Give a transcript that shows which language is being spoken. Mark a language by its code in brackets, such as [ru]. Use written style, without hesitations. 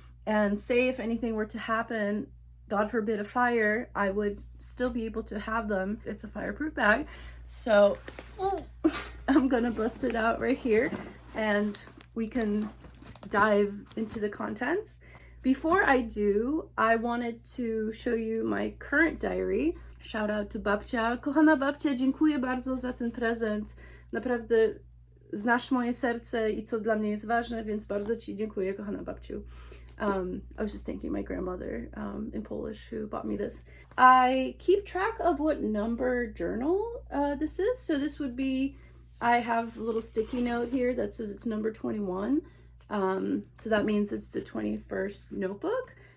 [en] and say if anything were to happen, God forbid a fire, I would still be able to have them. It's a fireproof bag. So I'm gonna bust it out right here and we can dive into the contents. Before I do, I wanted to show you my current diary. Shout out to Babcia. [pl] Kochana Babcia, dziękuję bardzo za ten prezent. Naprawdę znasz moje serce i co dla mnie jest ważne, więc bardzo Ci dziękuję, kochana babciu. [en] I was just thanking my grandmother in Polish who bought me this. I keep track of what number journal this is. So this would be, I have a little sticky note here that says it's number 21. So that means it's the 21st notebook.